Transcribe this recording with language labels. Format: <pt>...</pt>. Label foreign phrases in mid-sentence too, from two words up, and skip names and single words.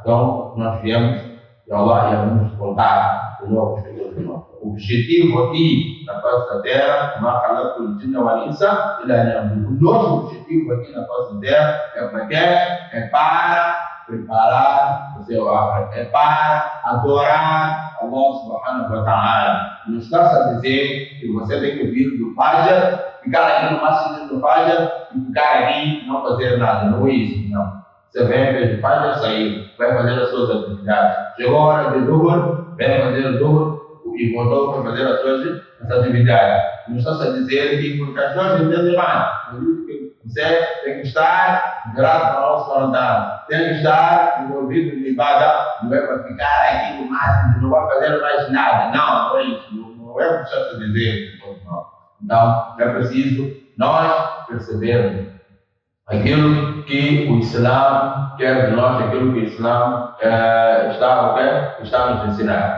<pt>Então nós viemos e Allah ia nos voltar de novo. O objetivo aqui na face da terra, o nosso objetivo aqui na face da terra é para preparar o seu akhirah, é para adorar Allah</pt> <ar>سبحانه وتعالى.</ar> <pt>Não está a dizer que você tem que vir do Fajr, ficar aqui no máximo do Fajr e ficar aqui e não fazer nada. Não é isso, não. Você vem, vez de Fajr, sair, vai fazer as suas atividades. Chegou a hora de Dhuhr, vem fazer o Dhuhr e voltou para fazer as suas atividades. Não está a dizer que porque as pessoas entendem mais. Você tem que estar grato para Allah</pt> <ar>سبحانه وتعالى.</ar> <pt>Tem que estar envolvido em ibadah, não é para ficar aqui no máximo, não vai fazer mais nada. Não é isso. Não é o que está a dizer. Então, é preciso nós percebermos aquilo que o Islã quer de nós, aquilo que o Islã está nos ensinar.</pt>